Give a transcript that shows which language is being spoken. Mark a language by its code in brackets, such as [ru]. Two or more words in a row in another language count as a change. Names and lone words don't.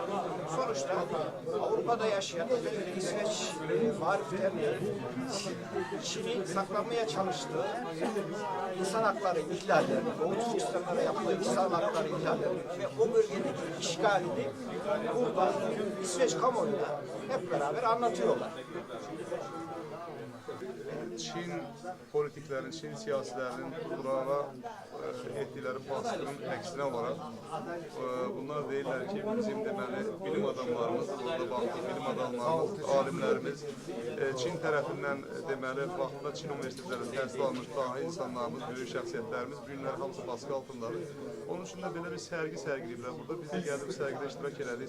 [tr] Sonuçta Avrupa'da yaşayan özellikle İsveç Marif Derneği Çin'in saklamaya çalıştığı insan hakları ihlallerini, Doğu Türkistan'da yaptığı insan hakları ihlallerini ve o bölgedeki işgalini burada İsveç kamuoyuna hep beraber anlatıyorlar. Çin politiklerin, Çin siyasilerinin Kur'an'a ettikleri baskının aksine olarak [az] bunlar deyirlər ki, bizim deməli bilim adamlarımız, burada baxdıq, bilim adamlarımız, alimlərimiz Çin tərəfindən deməli vaxtında Çin universitetlərində təhsil almış dahi insanlarımız, böyük şəxsiyyətlərimiz bu günlər hamısı baskı altındadır. Onun üçün də belə bir sərgi sərgiləyiblər burada. Biz də gəldik sərgidə iştirak elədik.